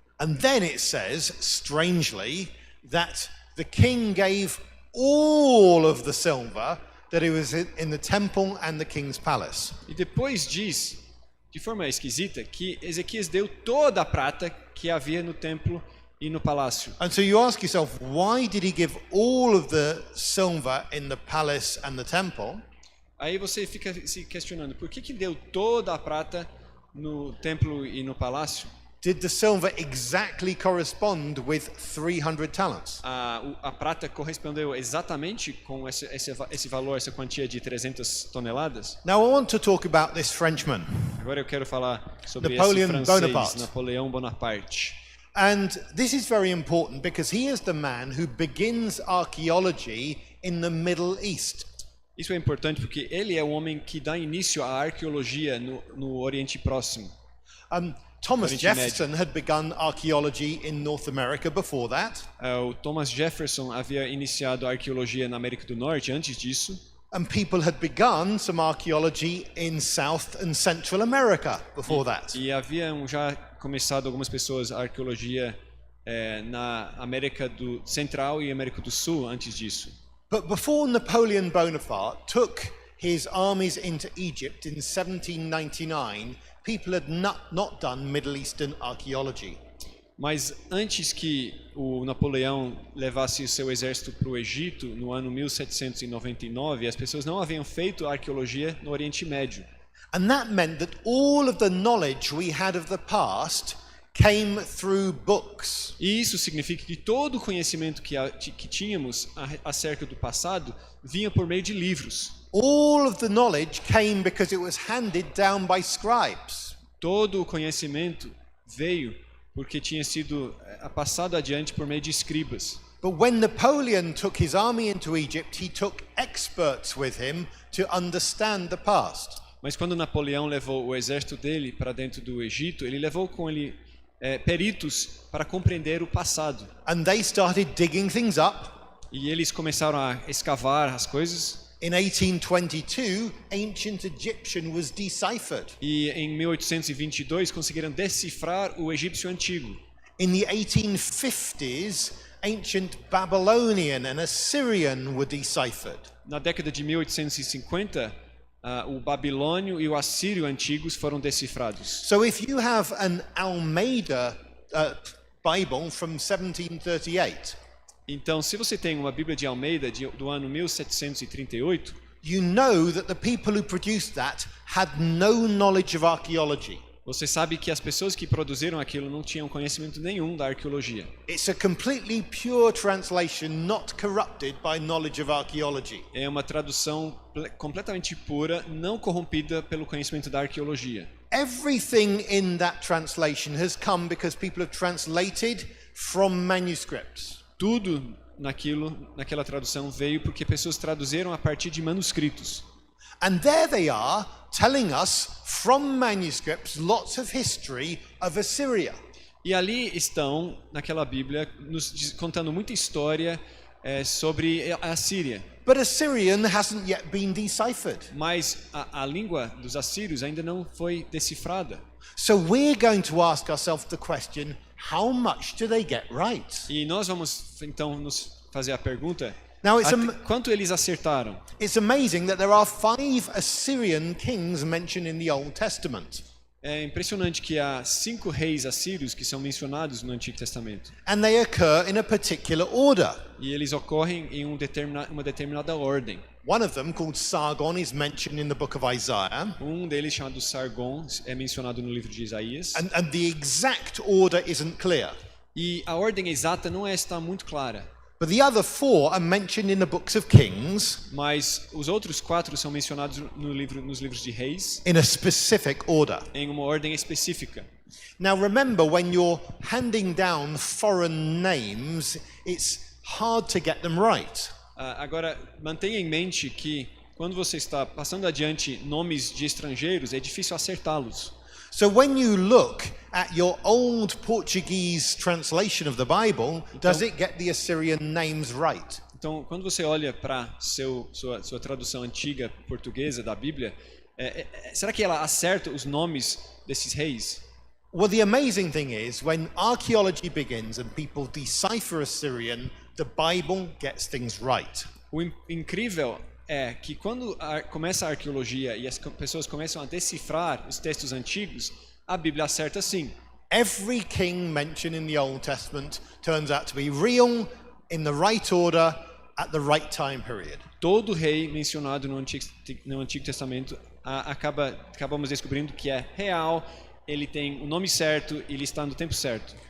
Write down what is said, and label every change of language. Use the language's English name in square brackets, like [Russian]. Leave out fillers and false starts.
[English] And then it says, strangely, that the king gave all of the silver that it was in the temple and the king's palace. [Portuguese] E depois diz, de forma esquisita, que Ezequias deu toda a prata que havia no templo e no palácio. [English] And so you ask yourself, why did he give all of the silver in the palace and the temple? [Portuguese] Aí você fica se questionando, por que deu toda a prata no templo e no palácio? [English] Did the silver exactly correspond with 300 talents? [Portuguese] A prata correspondeu exatamente com esse valor, essa quantia de 300 toneladas? [English] Now I want to talk about this Frenchman. [Portuguese] Agora eu quero falar sobre [English] Napoleon [Portuguese] esse francês, [English] Bonaparte. [Portuguese] Napoleão Bonaparte. [English] And this is very important because he is the man who begins archaeology in the Middle East. [Portuguese] Isso é importante porque ele é o homem que dá início à arqueologia no Oriente Próximo. [English] Thomas [Portuguese] Oriente [English] Jefferson had begun archaeology in North America before that. [Portuguese] O Thomas Jefferson havia iniciado a arqueologia na América do Norte antes disso. [English] And people had begun some archaeology in South and Central America before that. [Portuguese] E haviam já começado algumas pessoas a arqueologia na América do Central e América do Sul antes disso. [English] But before Napoleon Bonaparte took his armies into Egypt in 1799, people had not done Middle Eastern archaeology. [Portuguese] Mas antes que o Napoleão levasse o seu exército para o Egito no ano 1799, as pessoas não haviam feito arqueologia no Oriente Médio. [English] And that meant that all of the knowledge we had of the past came through books. [Portuguese] E isso significa que todo o conhecimento que tínhamos acerca do passado vinha por meio de livros. [English] All of the knowledge came because it was handed down by scribes. [Portuguese] Todo o conhecimento veio porque tinha sido passado adiante por meio de escribas. [English] But when Napoleon took his army into Egypt, he took experts with him to understand the past. [Portuguese] Mas quando Napoleão levou o exército dele para dentro do Egito, ele levou com ele peritos para compreender o passado. [English] And they started digging things up. [Portuguese] E eles começaram a escavar as coisas. [English] In 1822, ancient Egyptian was deciphered. [Portuguese] E em 1822 conseguiram decifrar o egípcio antigo. [English] In the 1850s, ancient Babylonian and Assyrian were deciphered. [Portuguese] Na década de 1850, o babilônio e o assírio antigos foram decifrados. [English] So if you have an Almeida Bible from 1738, [Portuguese] Então, se você tem uma Bíblia de Almeida do ano 1738, [English] you know that the people who produced that had no knowledge of archaeology. [Portuguese] você sabe que as pessoas que produziram aquilo não tinham conhecimento nenhum da arqueologia. [English] It's a completely pure translation, not corrupted by knowledge of archaeology. [Portuguese] É uma tradução completamente pura, não corrompida pelo conhecimento da arqueologia. [English] Everything in that translation has come because people have translated from manuscripts. [Portuguese] Tudo naquela tradução veio porque pessoas traduziram a partir de manuscritos. [English] And there they are, telling us from manuscripts lots of history of Assyria. [Portuguese] E ali estão, naquela Bíblia, contando muita história sobre a Assíria. [English] But Assyrian hasn't yet been deciphered. [Portuguese] Mas a língua dos assírios ainda não foi decifrada. [English] So we're going to ask ourselves the question, how much do they get right? [Portuguese] E nós vamos então nos fazer a pergunta, [English] Now [Portuguese] quanto eles acertaram? [English] it's amazing that there are 5 Assyrian kings mentioned in the Old Testament. [Portuguese] É impressionante que há 5 reis assírios que são mencionados no Antigo Testamento. [English] And they occur in a particular order. [Portuguese] E eles ocorrem em uma determinada ordem. [English] One of them, called Sargon, is mentioned in the book of Isaiah. [Portuguese] Um deles, chamado Sargon, é mencionado no livro de Isaías. [English] And the exact order isn't clear. [Portuguese] E a ordem exata não está muito clara. [English] But the other 4 are mentioned in the books of Kings [Portuguese] Mas os outros 4 são mencionados nos livros de Reis [English] in a specific order. [Portuguese] em uma ordem específica. [English] Now remember, when you're handing down foreign names, it's hard to get them right. [Portuguese] Agora, mantenha em mente que quando você está passando adiante nomes de estrangeiros, é difícil acertá-los. [English] So when you look at your old Portuguese translation of the Bible, does it get the Assyrian names right? [Portuguese] Então, quando você olha para sua tradução antiga portuguesa da Bíblia, será que ela acerta os nomes desses reis? [English] Well, the amazing thing is, when archaeology begins and people decipher Assyrian, the Bible gets things right. [Portuguese] O incrível é que quando começa a arqueologia e as pessoas começam a decifrar os textos antigos, a Bíblia acerta sim. [English] Every king mentioned in the Old Testament turns out to be real, in the right order, at the right time period. [Portuguese] Todo rei mencionado no Antigo Testamento acabamos descobrindo que é real, ele tem o nome certo e ele está no tempo certo.